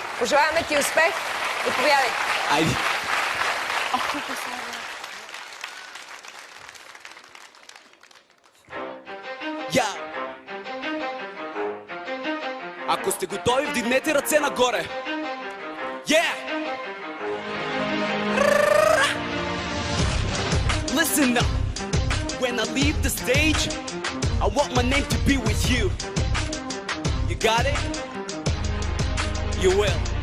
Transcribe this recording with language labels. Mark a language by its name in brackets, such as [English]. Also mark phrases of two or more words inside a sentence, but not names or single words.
[Bulgarian] Пожелаваме ти успех. Заповядай. Айде. Ако сте готови, вдигнете ръце нагоре. [English] Listen up. When I leave the stage, I want my name to be with you. You got it? You will.